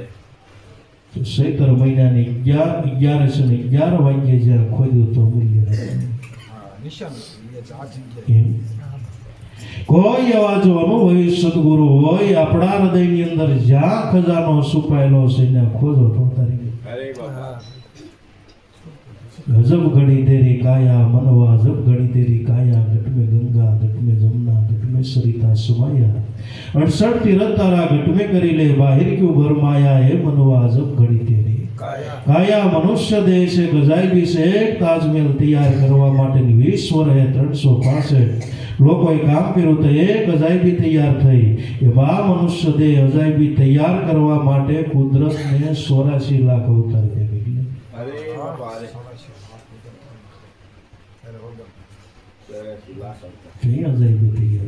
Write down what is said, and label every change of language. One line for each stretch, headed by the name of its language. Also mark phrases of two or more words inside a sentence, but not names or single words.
Gujarati: તો ચૈત્ર મહિનાની 11 વાગ્યે જ્યાં ખોદ્યું તો અમૂલ્ય એમ. કોઈ એવા જો અનુભવી સદગુરુ હોય આપણા હૃદયની અંદર જ્યાં ખજાનો છુપાયેલો છે ત્યાં ખોદો તો તારી અરે બાપા
Hindi: गजब घड़ी तेरी काया मनवा जब घड़ी तेरी काया घट में गंगा घट में जमुना घट में सरिता सुमाया 68 तीरथ तारा घट में करी ले बाहर क्यों भरमाया है मनवा जब घड़ी तेरी काया मनुष्य देह से गजाइबी से एक ताजमहल तैयार करवा
Gujarati: માટેની 20 વર્ષે 365 લોકોએ કામ કર્યું તો એક અજાયબી તૈયાર થઈ. એ બા મનુષ્ય દેહ અજાયબી તૈયાર કરવા માટે કુદરતને 84 લાખ અવતાર દેવી. અરે બાપા અરે કઈ અજાયબી તૈયાર